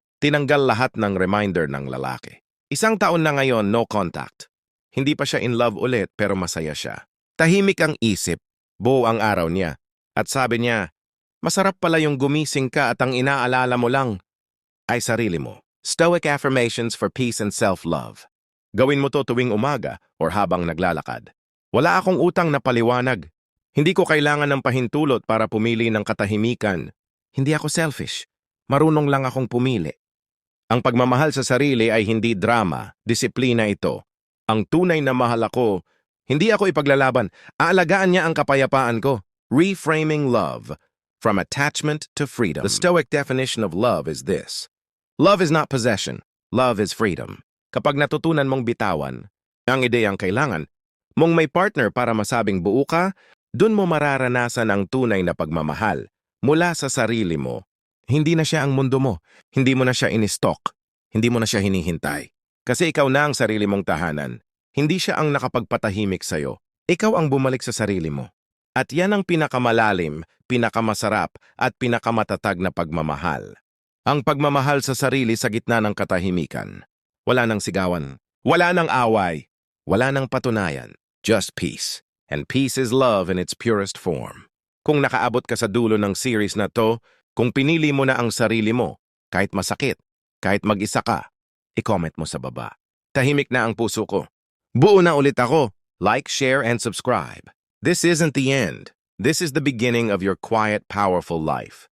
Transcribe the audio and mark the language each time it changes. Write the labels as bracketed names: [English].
[Filipino] Tinanggal lahat ng reminder ng lalaki. 1 taon na ngayon, [English] no contact. [Filipino] Hindi pa siya in love ulit pero masaya siya. Tahimik ang isip, buo ang araw niya. At sabi niya, masarap pala yung gumising ka at ang inaalala mo lang ay sarili mo. [English] Stoic affirmations for peace and self-love. [Filipino] Gawin mo to tuwing umaga or habang naglalakad. Wala akong utang na paliwanag. Hindi ko kailangan ng pahintulot para pumili ng katahimikan. Hindi ako selfish. Marunong lang akong pumili. Ang pagmamahal sa sarili ay hindi drama, disiplina ito. Ang tunay na mahal ako, hindi ako ipaglalaban, aalagaan niya ang kapayapaan ko. [English] Reframing love, from attachment to freedom. The Stoic definition of love is this. Love is not possession, love is freedom. [Filipino] Kapag natutunan mong bitawan, ang ideyang kailangan, mong may partner para masabing buo ka, dun mo mararanasan ang tunay na pagmamahal mula sa sarili mo. Hindi na siya ang mundo mo. Hindi mo na siya in-stock. Hindi mo na siya hinihintay. Kasi ikaw na ang sarili mong tahanan. Hindi siya ang nakapagpatahimik sa'yo. Ikaw ang bumalik sa sarili mo. At yan ang pinakamalalim, pinakamasarap, at pinakamatatag na pagmamahal. Ang pagmamahal sa sarili sa gitna ng katahimikan. Wala nang sigawan. Wala nang away. Wala nang patunayan. [English] Just peace. And peace is love in its purest form. [Filipino] Kung nakaabot ka sa dulo ng series na to, kung pinili mo na ang sarili mo, kahit masakit, kahit mag-isa ka, i-comment mo sa baba. Tahimik na ang puso ko. Buo na ulit ako. [English] Like, share, and subscribe. This isn't the end. This is the beginning of your quiet, powerful life.